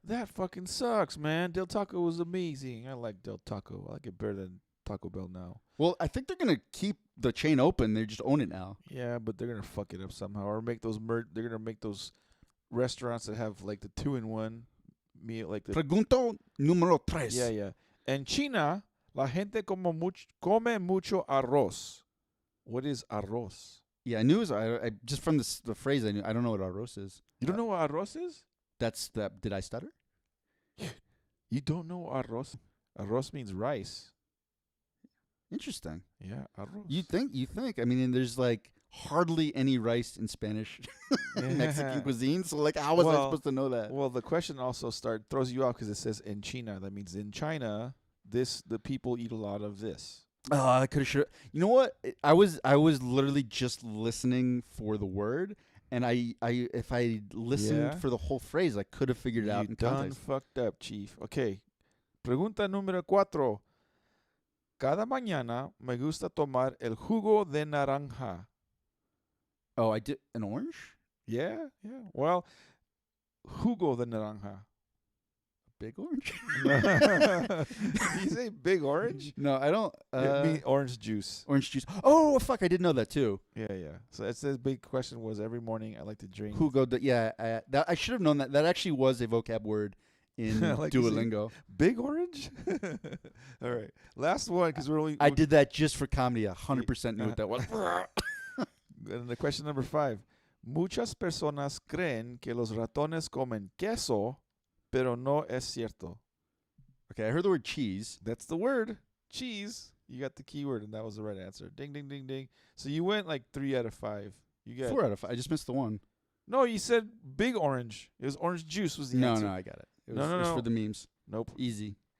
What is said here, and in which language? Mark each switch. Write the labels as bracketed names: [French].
[English] That fucking sucks, man. Del Taco was amazing. I like Del Taco. I like it better than Taco Bell now. Well, I think they're gonna keep the chain open. They just own it now. Yeah, but they're gonna fuck it up somehow, or make those they're gonna make those restaurants that have like the 2-in-1 meal, like the [Spanish] Pregunto número tres. [English] yeah, yeah. [Spanish] En China, la gente come mucho arroz. [English] What is arroz? Yeah, I knew it was. I just from the phrase I knew. I don't know what arroz is. You don't know what arroz is? That's that. Did I stutter? You don't know arroz? Arroz means rice. Interesting. Yeah, arroz. You think. I mean, and there's like hardly any rice in Spanish Mexican cuisine. So like, how was I supposed to know that? Well, the question also throws you off because it says in China. That means in China, the people eat a lot of this. Oh, I could have. You know what? I was literally just listening for the word, and if I listened for the whole phrase, I could have figured it out in context. You done fucked up, Chief. [Spanish] Okay. Pregunta número 4. Cada mañana me gusta tomar el jugo de naranja. [English] Oh, I did an orange? Yeah, yeah. Well, [Spanish] jugo de naranja. [English] Big orange? Did you say big orange? No, I don't. It means orange juice. Orange juice. Oh, fuck. I didn't know that too. Yeah, yeah. So that's the big question was every morning I like to drink. [Spanish] Jugo de, yeah. [English] I should have known that. That actually was a vocab word in like Duolingo. Big orange? All right. Last one because we're only. I did that just for comedy. 100% knew what that was. And the question number 5. [Spanish] Muchas personas creen que los ratones comen queso, pero no es cierto. [English] Okay, I heard the word cheese. That's the word. Cheese. You got the keyword, and that was the right answer. Ding, ding, ding, ding. So you went like 3 out of 5. You got 4 out of 5. I just missed the one. No, you said big orange. It was orange juice was the answer. No, I got it. It No, was no. for the memes. Nope. Easy.